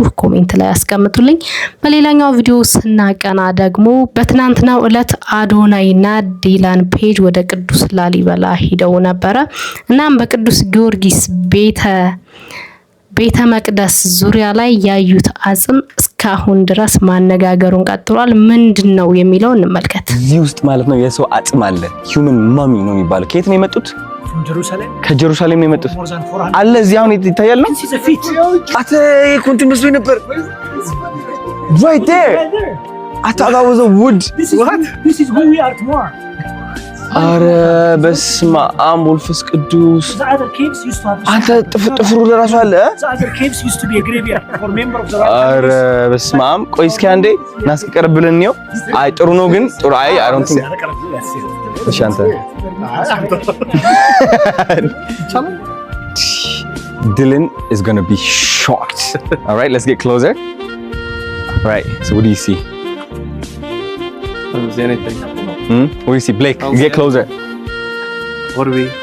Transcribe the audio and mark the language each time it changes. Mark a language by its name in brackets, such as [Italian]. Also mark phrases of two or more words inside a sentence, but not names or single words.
[Amharic] ኮሜንት ላይ አስቀምጡልኝ። በሌላኛው ቪዲዮ ስናቀና ደግሞ በትናንትናው ዕለት አዶናይና ዲላን ፔጅ ወደ ቅዱስ ላሊበላ ሄደው ነበረ። እናም በቅዱስ ጊዮርጊስ ቤተ መቅደስ ዙሪያ ላይ ያዩት አጽም እስካሁን ድረስ ማነጋገሩን ቀጥሏል። ምንድነው የሚለው እንመልከት። እዚህ ውስጥ ማለት ነው የሰው አጽም አለ። [English] human mummy [Amharic] ነው የሚባለው። ከየት ነው የመጡት? ከጀሩሳሌም ነው የመጡት አለ። እዚህ አሁን ይታያል ነው አተ ኮንቲኒስ ነበር [English] right there. I thought that was a wood. What? This is who we are tomorrow. [Amharic] አረ በስመ አብ ወልፈስ ቅዱስ። አንተ ጥፍሩ ለራሱ አለ። አረ በስመ አብ። ቆይ እስኪ አንዴ ናስቀርብ ብለን ነው። አይ ጥሩ ነው ግን ጥሩ አይ [English] I don't think [Amharic] እሺ አንተ [English] Dylan is going to be shocked. All right, let's get closer. All right, so what do you see? I don't see anything. What do you see? Blake, get closer. What do we...